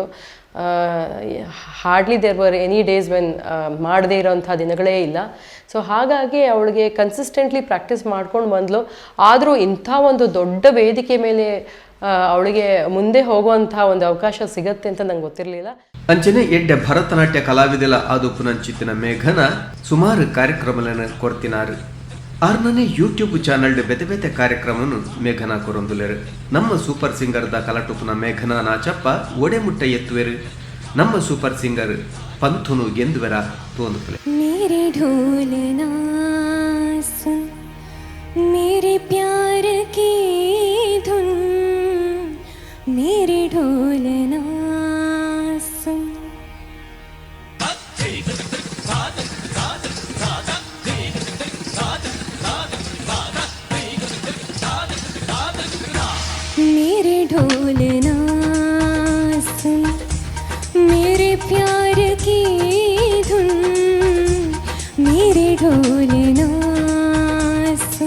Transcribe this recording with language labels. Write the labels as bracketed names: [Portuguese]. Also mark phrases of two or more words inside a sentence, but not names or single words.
[English] hardly there were any days when [Kannada] ಮಾಡದೇ ಇರೋಂಥ ದಿನಗಳೇ ಇಲ್ಲ. ಸೊ ಹಾಗಾಗಿ ಅವಳಿಗೆ [English] consistently practice [Kannada] ಮಾಡ್ಕೊಂಡು ಬಂದಳು. ಆದರೂ ಇಂಥ ಒಂದು ದೊಡ್ಡ ವೇದಿಕೆ ಮೇಲೆ ಅವಳಿಗೆ ಮುಂದೆ ಹೋಗುವಂಥ ಒಂದು ಅವಕಾಶ ಸಿಗತ್ತೆ ಅಂತ ನಂಗೆ ಗೊತ್ತಿರಲಿಲ್ಲ. [Tulu] ಅಂಚನೆ ಎಡ್ಡೆ ಭರತನಾಟ್ಯ ಕಲಾವಿದೆಲ ಆದುಪ್ಪುನಂಚಿತ್ತಿನ ಮೇಘನ ಸುಮಾರು ಕಾರ್ಯಕ್ರಮಗಳನ್ನು ಕೊರ್ತಿನಾರು. ಆರ್ನನೇ ಯೂಟ್ಯೂಬ್ ಚಾನಲ್ಡ್ ಬೆತೆ ಬೆತೆ ಕಾರ್ಯಕ್ರಮನು ಮೇಘನಾ ಕೊರೊಂದುಲೆರು. ನಮ್ಮ ಸೂಪರ್ ಸಿಂಗರ್ದ ಕಲಟುಪುನ ಮೇಘನಾ ನಾಚಪ್ಪ ಒಡೆ ಮುಟ್ಟ ಎತ್ತುವೆರು. ನಮ್ಮ ಸೂಪರ್ ಸಿಂಗರ್ ಪಂಥುನು ಗೆಂದುವೆರ ತೋಂದುಪಲೆ. [Hindi] मेरे ढोलना सुन मेरे प्यार की धुन, मेरे ढोलना सुन. मेरे ढोलना सुन मेरे प्यार की धुन, मेरे ढोलना सुन.